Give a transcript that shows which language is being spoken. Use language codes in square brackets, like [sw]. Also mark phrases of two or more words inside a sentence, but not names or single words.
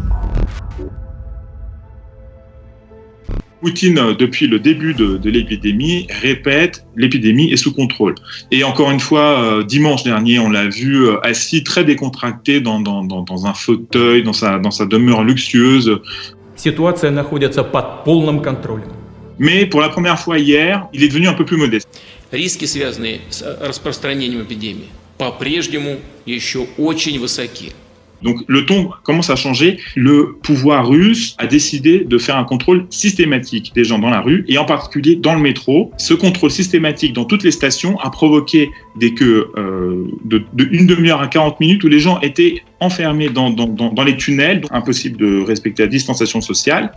[fr] Poutine, depuis le début de l'épidémie, répète « l'épidémie est sous contrôle ». Et encore une fois, dimanche dernier, on l'a vu assis très décontracté dans un fauteuil, dans sa demeure luxueuse. [ru] Ситуация находится под полным контролем. [fr] Mais pour la première fois hier, il est devenu un peu plus modeste. [ru] Риски, связанные с распространением эпидемии, по-прежнему еще очень высоки. [fr] Donc le ton commence à changer. Le pouvoir russe a décidé de faire un contrôle systématique des gens dans la rue et en particulier dans le métro. Ce contrôle systématique dans toutes les stations a provoqué des queues de une demi-heure à 40 minutes où les gens étaient enfermés dans les tunnels, donc impossible de respecter la distanciation sociale.